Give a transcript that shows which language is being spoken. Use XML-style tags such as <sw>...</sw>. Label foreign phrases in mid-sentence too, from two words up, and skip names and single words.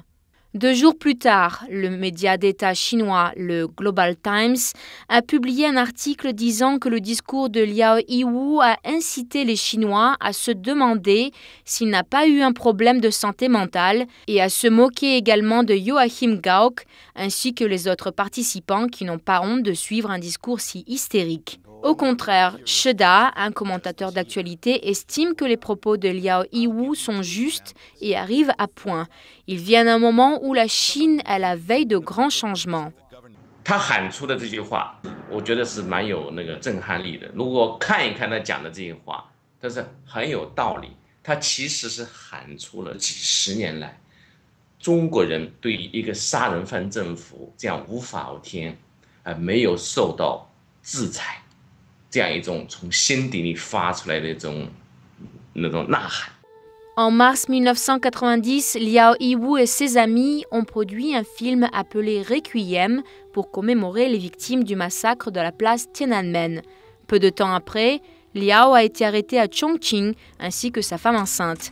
<fr>2 jours plus tard, le média d'État chinois, le Global Times, a publié un article disant que le discours de Liao Yiwu a incité les Chinois à se demander s'il n'a pas eu un problème de santé mentale et à se moquer également de Joachim Gauck ainsi que les autres participants qui n'ont pas honte de suivre un discours si hystérique. Au contraire, Sheda, un commentateur d'actualité, estime que les propos de Liao Yiwu sont justes et arrivent à point. Ils viennent à un moment où la Chine est à la veille de grands changements.</fr> <zh>他喊出的这句话，我觉得是蛮有震撼力的。如果看一看他讲的这些话，但是很有道理。他其实是喊出了几十年来中国人对于一个杀人犯政府这样无法无天，没有受到制裁。这样一种从心底里发出来的那种呐喊。</zh> <fr>En mars 1990, Liao Yiwu et ses amis ont produit un film appelé Requiem pour commémorer les victimes du massacre de la place Tiananmen. Peu de temps après, Liao a été arrêté à Chongqing ainsi que sa femme enceinte.</fr>